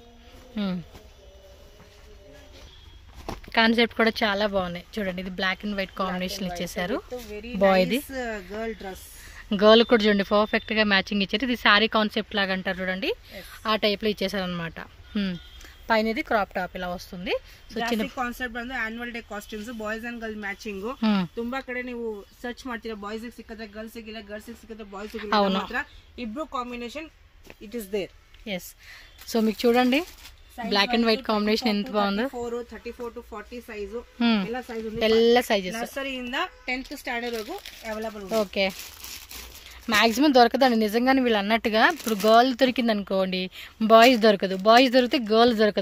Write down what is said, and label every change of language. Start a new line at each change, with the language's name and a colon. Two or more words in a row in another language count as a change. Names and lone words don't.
Telugu: కాన్సెప్ట్ కూడా చాలా బాగున్నాయి. చూడండి ఇది
English: black and white
Telugu: కాంబినేషన్ ఇచ్చేసారు. బాయ్ది గర్ల్ కూడా చూడండి పర్ఫెక్ట్ గా మ్యాచింగ్ ఇచ్చారు. ఇది
English: saree concept
Telugu: లాగా అంటారు చూడండి, ఆ టైప్ లో ఇచ్చేసారు అనమాట. పైన ఇది
English: crop top
Telugu: ఇలా వస్తుంది.
Kannada: సో చిన్న ಕಾನ್ಸೆಪ್ಟ್ ಬಂದು
English: annual day costumes boys and girl matching.
Kannada: ತುಂಬಾ ಕಡೆ ನೀವು ಸರ್ಚ್ ಮಾಡ್ತೀರಾ, ಬಾಯ್ಸ್ ಗೆ ಸಿಕ್ಕತ್ತೆ, ಗರ್ಲ್ಸ್ ಗೆ ಗರ್ಲ್ಸ್ ಗೆ ಸಿಕ್ಕತ್ತೆ, ಬಾಯ್ಸ್ ಗೆ ಮಾತ್ರ ಇಬ್ರು ಕಾಂಬಿನೇಷನ್
English: it is there.
Telugu: ఎస్, సో మీకు చూడండి
English: black and white
Telugu: కాంబినేషన్ ఎంత బాగుందో. 34 to 40 సైజు ಎಲ್ಲ సైజ్ ఉంది, ಎಲ್ಲ సైజెస్ నర్సరీಯಿಂದ 10th స్టాండర్డ్ వరకు అవైలబుల్ ఉంది. ఓకే, మాక్సిమం దొరకదండి నిజంగానే వీళ్ళు అన్నట్టుగా. ఇప్పుడు గర్ల్ దొరికింది అనుకోండి, బాయ్స్ దొరకదు, బాయ్స్ దొరికితే గర్ల్స్ దొరకదు.